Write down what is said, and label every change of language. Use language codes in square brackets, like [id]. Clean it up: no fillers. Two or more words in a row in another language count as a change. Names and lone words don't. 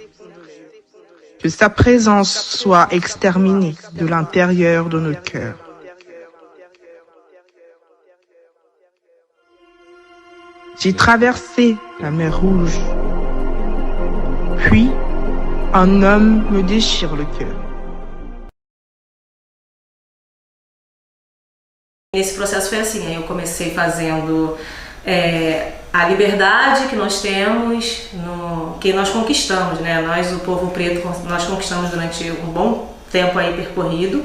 [fr] Que sa présence soit exterminée de l'intérieur de nos cœurs. J'ai traversé la mer Rouge. Puis, un homme me déchire le cœur. [pt] Esse processo foi assim, eu comecei fazendo a liberdade que nós temos, que nós conquistamos, né? Nós, o povo preto, nós conquistamos durante um bom tempo aí percorrido.